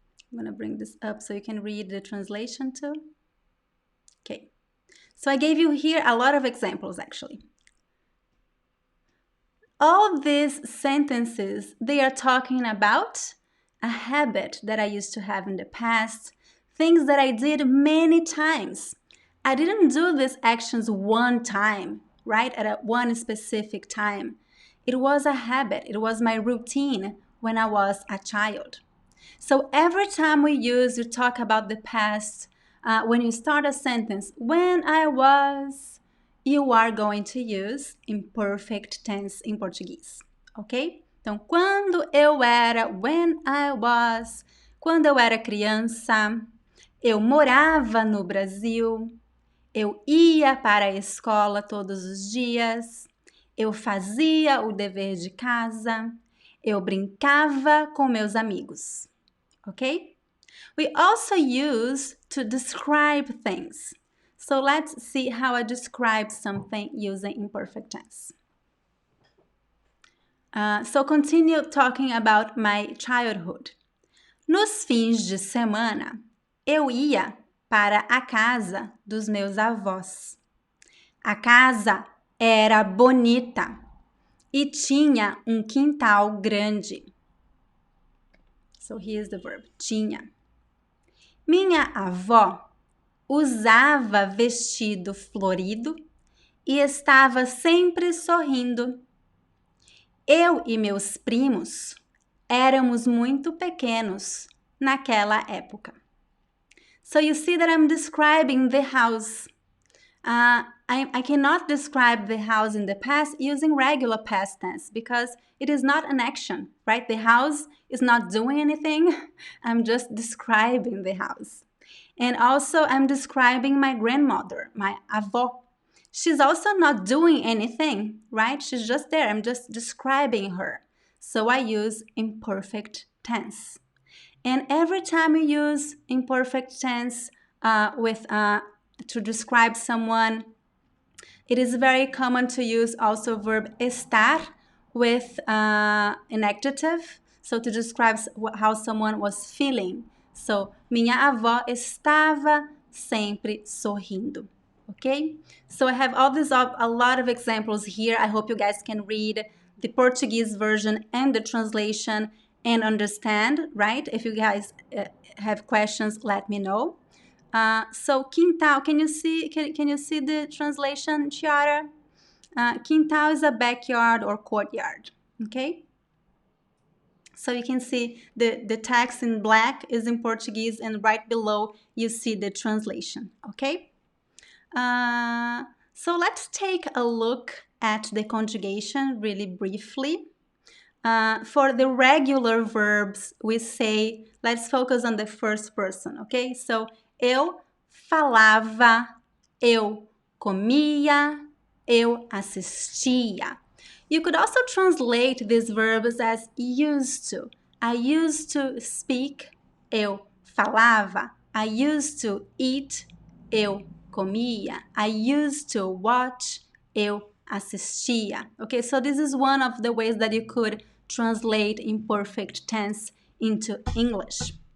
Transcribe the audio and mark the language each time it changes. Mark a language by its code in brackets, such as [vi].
[en] I'm gonna bring this up so you can read the translation too. Okay. So I gave you here a lot of examples actually. All these sentences, they are talking about a habit that I used to have in the past, things that I did many times. I didn't do these actions one time, right? At one specific time. It was a habit. It was my routine when I was a child. So every time we talk about the past, when you start a sentence, when I was, you are going to use imperfect tense in Portuguese, ok? [pt] Então, quando eu era, [en] when I was, [pt] quando eu era criança, eu morava no Brasil, eu ia para a escola todos os dias, eu fazia o dever de casa, eu brincava com meus amigos, ok? [en] We also use to describe things. So let's see how I describe something using imperfect tense. So continue talking about my childhood. [pt] Nos fins de semana, eu ia para a casa dos meus avós. A casa era bonita e tinha um quintal grande. [en] So here's the verb, [pt] tinha. Minha avó usava vestido florido e estava sempre sorrindo. Eu e meus primos éramos muito pequenos naquela época. [en] So you see that I'm describing the house. I cannot describe the house in the past using regular past tense because it is not an action, right? The house is not doing anything. I'm just describing the house. And also I'm describing my grandmother, my avó. She's also not doing anything, right? She's just there. I'm just describing her. So I use imperfect tense. And every time you use imperfect tense to describe someone, it is very common to use also verb estar with an adjective, so to describe how someone was feeling. [pt] So, minha avó estava sempre sorrindo. [en] Okay? So I have a lot of examples here. I hope you guys can read the Portuguese version and the translation and understand, right? If you guys have questions, let me know. So quintal, can you see the translation, Chiara? Quintal is a backyard or courtyard. Okay. So you can see the text in black is in Portuguese, and right below you see the translation. Okay. So let's take a look at the conjugation really briefly. For the regular verbs, we say, let's focus on the first person, okay? [pt] So, eu falava, eu comia, eu assistia. [en] You could also translate these verbs as used to. I used to speak, [pt] eu falava. [en] I used to eat, [pt] eu comia. [en] I used to watch, [pt] eu assistia. [en] Okay, so this is one of the ways that you could translate imperfect tense into English.